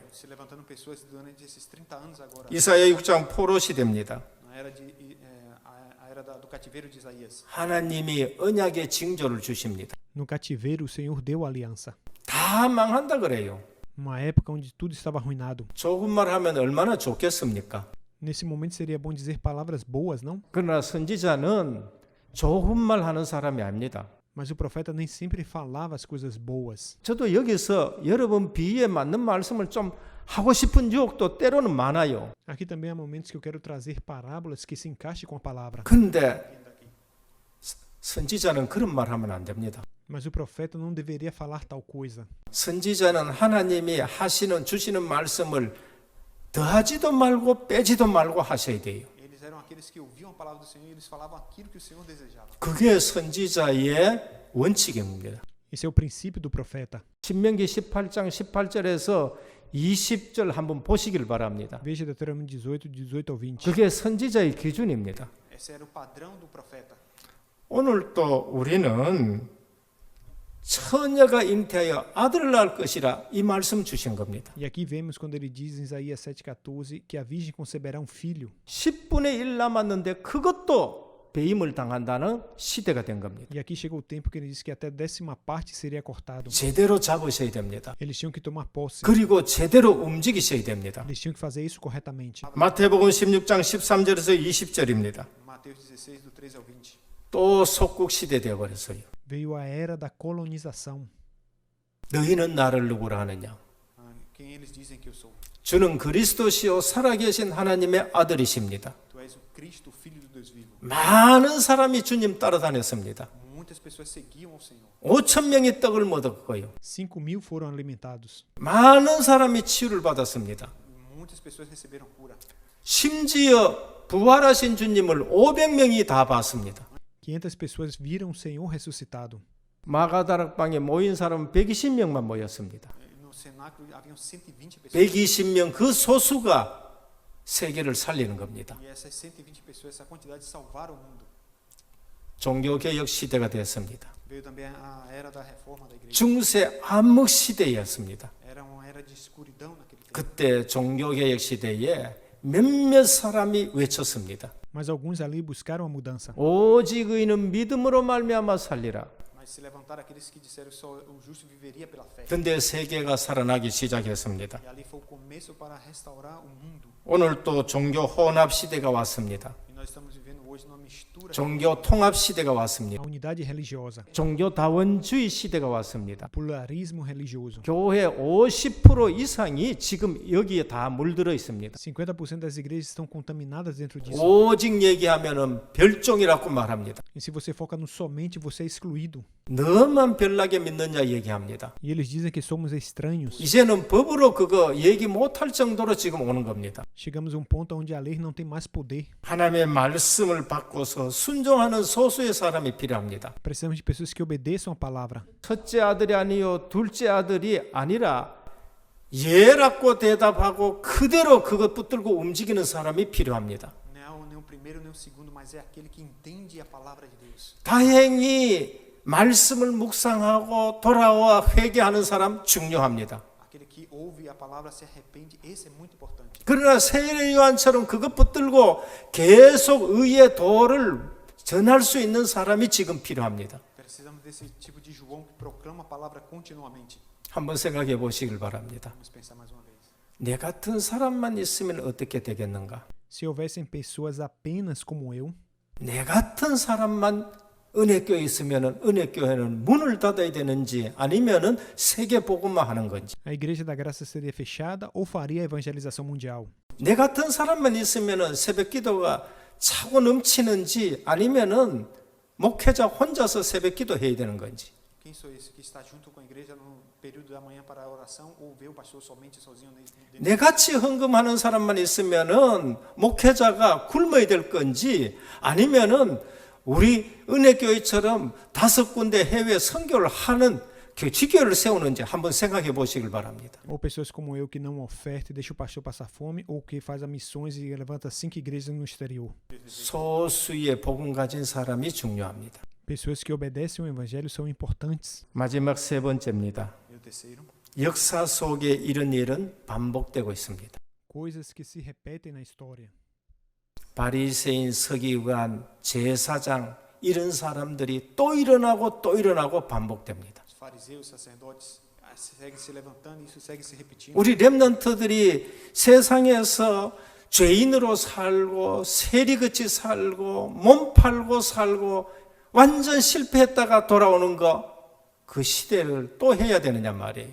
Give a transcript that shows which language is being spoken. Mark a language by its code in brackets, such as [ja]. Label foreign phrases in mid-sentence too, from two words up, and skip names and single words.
[pt] Se levantando pessoas durante esses 30 anos agora. [ko] 이사야 6장 포로 시대입니다. [pt] Na era a era do cativeiro de Isaías. [ko] 하나님이 언약의 징조를 주십니다. [pt] No cativeiro, o Senhor deu a aliança. [ko] 다 망한다 그래요. [pt] Uma época onde tudo estava arruinado. [ko] 좋은 말 하면 얼마나 좋겠습니까? [pt] Nesse momento seria bom dizer palavras boas, não? [ko] 그러나 선지자는 좋은 말 하는 사람이 아닙니다. [pt] Mas o profeta nem sempre falava as coisas boas. [ko] 저도 여기서 여러분 비유에 맞는 말씀을 좀 하고 싶은 유혹도 때로는 많아요. [pt] Aqui também há momentos que eu quero trazer parábolas que se encaixem com a palavra. [ko] 근데 선지자는 그런 말 하면 안 됩니다. [pt] Mas o profeta não deveria falar tal coisa. [ko] 선지자는 하나님이 주시는 말씀을 더하지도 말고 빼지도 말고 하셔야 돼요. [pt] Eles eram aqueles que ouviam a palavra do Senhor e eles falavam aquilo que o Senhor desejava. [ko] 그게 선지자의 원칙입니다. [pt] Esse é o princípio do profeta. [ko] 신명기 18장 18절에서 20절 한번 보시길 바랍니다. [pt] Veja Deuteronômio 18, 18 ao 20. [ko] 그게 선지자의 기준입니다. [pt] Esse era o padrão do profeta. [ko] 오늘 또 우리는 처녀가 잉태하여 아들을 낳을 것이라 이 말씀 주신 겁니다. [pt] E aqui vemos quando ele diz em Isaías 7,14 que a virgem conceberá um filho. [ko] 10분의 1 남았는데 그것도 배임을 당한다는 시대가 된 겁니다. [pt] E aqui chegou o tempo que ele diz que até 10ª parte seria cortado. [ko] 제대로 잡으셔야 됩니다. [pt] Eles tinham que tomar posse. [ko] 그리고 제대로 움직이셔야 됩니다. [pt] Eles tinham que fazer isso corretamente. [ko] 마태복음 16장 13절에서 20절입니다. [pt] Mateus 16, do 13 ao 20. [ko] 또 속국 시대 되어버렸어요. [pt] Veio a era da colonização. [ko] 너희는 나를 누구라 하느냐? [pt] Quem eles dizem que eu sou? [ko] 주는 그리스도시요 살아계신 하나님의 아들이십니다. [pt] Tu és o Cristo, o Filho do Deus vivo. [ko] 많은 사람이 주님 따라다녔습니다. [pt] Muitas pessoas seguiam ao Senhor. [ko] 5,000명이 떡을 먹었고요. [pt] 5.000 foram alimentados. [ko] 많은 사람이 치유를 받았습니다. [pt] Muitas pessoas receberam cura. [ko] 심지어 부활하신 주님을 500명이 다 봤습니다. [pt] 500 pessoas viram o Senhor ressuscitado. [ko] 마가다락방에 모인 사람은 120명만 모였습니다. [pt] No cenáculo haviam 120 pessoas. [ko] 120명 그 소수가 세계를 살리는 겁니다. [pt] E essas 120 pessoas, essa quantidade salvaram o mundo. [ko] 종교개혁 시대가 됐습니다. [pt] Veio também a era da reforma da igreja. [ko] 중세 암흑 시대였습니다. [pt] Era uma era de escuridão naquele tempo. [ko] 그때 종교개혁 시대에 몇몇 사람이 외쳤습니다. [pt] Mas alguns ali buscaram a mudança. [ko] 오직 의인은 믿음으로 말미암아 살리라. [pt] Mas se levantaram aqueles que disseram só o justo viveria pela fé. [ko] 근데 세계가 살아나기 시작했습니다. [pt] E ali foi o começo para restaurar o mundo. [ko] 오늘 또 종교 혼합 시대가 왔습니다. [pt] E nós estamos vivendo hoje numa mistura. [ko] 종교 통합 시대가 왔습니다. [pt] A unidade religiosa, [ko] 종교 다원주의 시대가 왔습니다. [pt] pluralismo religioso. [ko] 교회 50% 이상이 지금 여기에 다 물들어 있습니다. [pt] 50% das igrejas estão contaminadas dentro disso. [ko] 오직 얘기하면은 별종이라고 말합니다. [pt] E se você foca no somente, você é excluído. [ko] 너만 별나게 믿느냐 얘기합니다. [pt] E eles dizem que somos estranhos. [ko] 이제는 법으로 그거 얘기 못할 정도로 지금 오는 겁니다. [pt] Chegamos a um ponto onde a lei não tem mais poder. [ko] 하나님의 말씀을 받고서 순종하는 소수의 사람이 필요합니다. [pt] Precisamos de pessoas que obedeçam a palavra. [ko] 첫째 아들이 아니요 둘째 아들이 아니라 예라고 대답하고 그대로 그것 붙들고 움직이는 사람이 필요합니다. [pt] Não é o primeiro nem o segundo, mas é aquele que entende a palavra de Deus. [ko] 다행히 말씀을 묵상하고 돌아와 회개하는 사람 중요합니다. [pt] Aquele que ouve a palavra, se arrepende, esse é muito importante. [ko] 그러나 세례 요한처럼 그것 붙들고 계속 의의 도를 전할 수 있는 사람이 지금 필요합니다. [pt] Precisamos desse tipo de João que proclama a palavra continuamente. [ko] 한번 생각해 보시길 바랍니다. [pt] Vamos pensar mais uma vez. [ko] 내 같은 사람만 있으면 어떻게 되겠는가? [pt] Se houvessem pessoas apenas como eu, [ko] 내 같은 사람만 은혜교회에 있으면 은혜교회는 문을 닫아야 되는지 아니면은 세계 복음만 하는 건지. [pt] a Igreja da Graça seria fechada ou faria a evangelização mundial? [ko] 내 같은 사람만 있으면은 새벽 기도가 차고 넘치는지 아니면은 목회자 혼자서 새벽 기도 해야 되는 건지. [pt] Quem sou esse que está junto com a igreja no período da manhã para a oração ou vê o pastor somente sozinho dentro? [ko] 내 같이 헌금하는 사람만 있으면은 목회자가 굶어야 될 건지 아니면은 우리 은혜교회처럼 5군데 해외 선교를 하는 지교를 세우는지 한번 생각해 보시길 바랍니다. [pt] Ou pessoas como eu que não oferta e deixa o pastor passar fome, ou que faz missões e levanta 5 igrejas no exterior. [ko] 소수의 복음 가진 사람이 중요합니다. [pt] Pessoas que obedecem o evangelho são importantes. [ko] 마지막 세 번째입니다. [pt] E o terceiro, [ko] 역사 속에 이런 일은 반복되고 있습니다. [pt] Coisas que se repetem na história. [ko] 바리새인, 서기관, 제사장 이런 사람들이 또 일어나고 반복됩니다. [pt] os fariseus, os sacerdotes, segue se levantando e isso segue se repetindo. [ko] 우리 렘넌트들이 세상에서 죄인으로 살고 세리같이 살고 몸 팔고 살고 완전 실패했다가 돌아오는 거 그 시대를 또 해야 되느냐 말이에요.